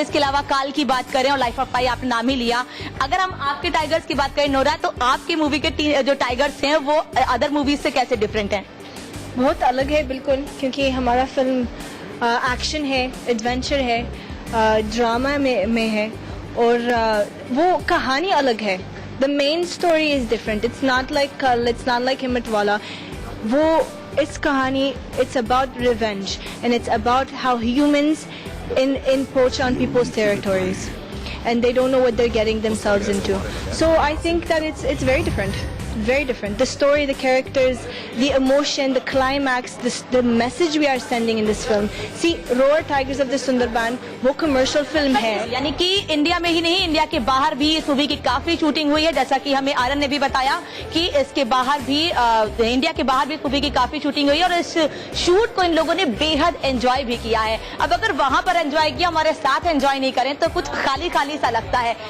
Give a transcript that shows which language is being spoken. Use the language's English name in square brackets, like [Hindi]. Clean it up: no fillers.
[Hindi] इसके अलावा काल की बात करें और लाइफ ऑफ पाई आपने नाम ही लिया। अगर हम आपके टाइगर्स की बात करें नोरा, तो आपकी मूवी के जो टाइगर्स हैं वो अदर मूवीज से कैसे डिफरेंट हैं? बहुत अलग है बिल्कुल, क्योंकि हमारा फिल्म एक्शन है, एडवेंचर है, ड्रामा में है, और वो कहानी अलग है। [English] The main story is different. It's not like Kaal, it's not like Himmatwala. [Hindi] वो इस कहानी, [English] It's about revenge and it's about how humans encroach on people's territories and they don't know what they're getting themselves into. So I think that it's very different. Very different. The story, the characters, the emotion, the climax, the message we are sending in this film. See, Roar Tigers of the Sundarban, वो commercial film है। [Hindi] यानी कि India में ही नहीं, India के बाहर भी इस मूवी की काफी शूटिंग हुई है, जैसा कि हमें आरन ने भी बताया कि इसके बाहर भी इंडिया के बाहर भी इस मूवी की काफी शूटिंग हुई है और इस शूट को इन लोगों ने बेहद एंजॉय भी किया है। अब अगर वहां पर एंजॉय किया, हमारे साथ एंजॉय नहीं करें तो कुछ खाली खाली सा लगता है।